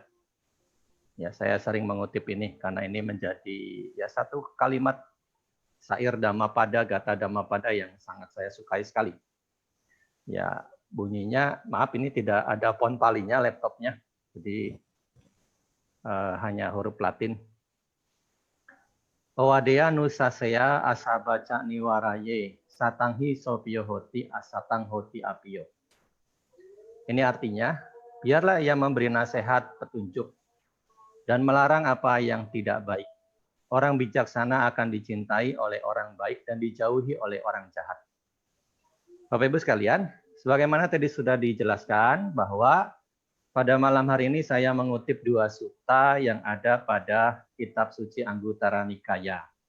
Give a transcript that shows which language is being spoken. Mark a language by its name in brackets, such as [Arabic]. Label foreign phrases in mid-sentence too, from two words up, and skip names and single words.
[Indonesian] Ya, saya sering mengutip ini karena ini menjadi ya satu kalimat syair Dhammapada, gata Dhammapada yang sangat saya sukai sekali. Ya, bunyinya, maaf ini tidak ada font palinya laptopnya, jadi hanya huruf Latin. [Pali] Owadeya nusaseya asabaca niwaraye satanghi sopiyohoti asatang hoti apiyo. [Indonesian] Ini artinya, biarlah ia memberi nasihat, petunjuk, dan melarang apa yang tidak baik. Orang bijaksana akan dicintai oleh orang baik dan dijauhi oleh orang jahat. Bapak Ibu sekalian, sebagaimana tadi sudah dijelaskan bahwa pada malam hari ini saya mengutip dua sutta yang ada pada kitab suci Anguttara Nikaya.